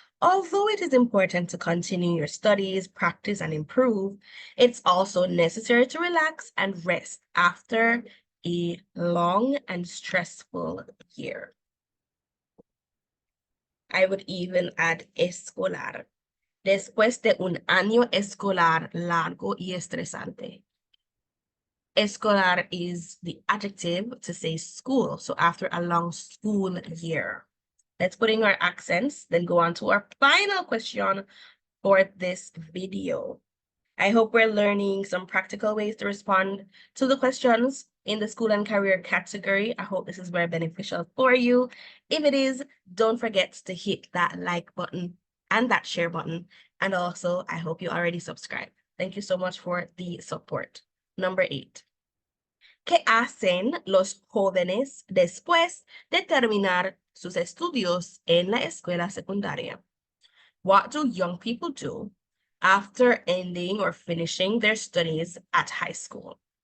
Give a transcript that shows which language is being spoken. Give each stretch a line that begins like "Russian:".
English: Although it is important to continue your studies, practice, and improve, it's also necessary to relax and rest after a long and stressful year. I would even add escolar.
Spanish: Después de un año escolar largo y estresante.
English: Escolar is the adjective to say school. So after a long school year. Let's put in our accents, then go on to our final question for this video. I hope we're learning some practical ways to respond to the questions in the school and career category. I hope this is very beneficial for you. If it is, don't forget to hit that like button and that share button. And also, I hope you already subscribed. Thank you so much for the support. Number 8.
Spanish: ¿Qué hacen los jóvenes después de terminar sus estudios en la escuela secundaria?
English: What do young people do after ending or finishing their studies at high school?